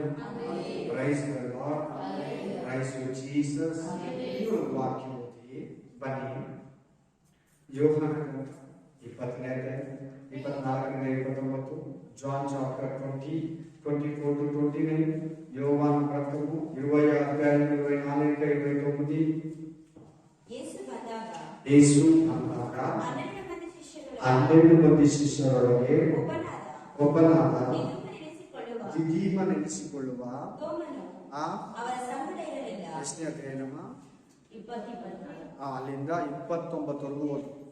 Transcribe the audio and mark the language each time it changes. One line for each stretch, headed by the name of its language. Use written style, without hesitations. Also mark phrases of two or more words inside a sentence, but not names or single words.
English: Praise the Lord. Praise you Jesus.
Kannada: ಇನ್ನೊಂದು ವಾಕ್ಯ ಓದಿ ಬನ್ನಿ. ಯೋಹಾನ ಗ್ರಂಥ 20ನೇ ಅಧ್ಯಾಯ 24-29,
English: John chapter
Kannada: 20:24-29, ಯೋಹಾನ ಗ್ರಂಥವು
Telugu: 20వ అధ్యాయం 24-29.
Kannada: యేసు ಬಂದಾಗ 12 ಮಂದಿ ಶಿಷ್ಯರೊಳಗೆ ಒಬ್ಬನಾದ ದಿದೀಮನೆನಿಸಿಕೊಳ್ಳುವ ಎಷ್ಟನೇ ಅಧ್ಯಾಯ ನಮ್ಮ? ಅಲ್ಲಿಂದ 29ವರೆಗೂ ಓದು.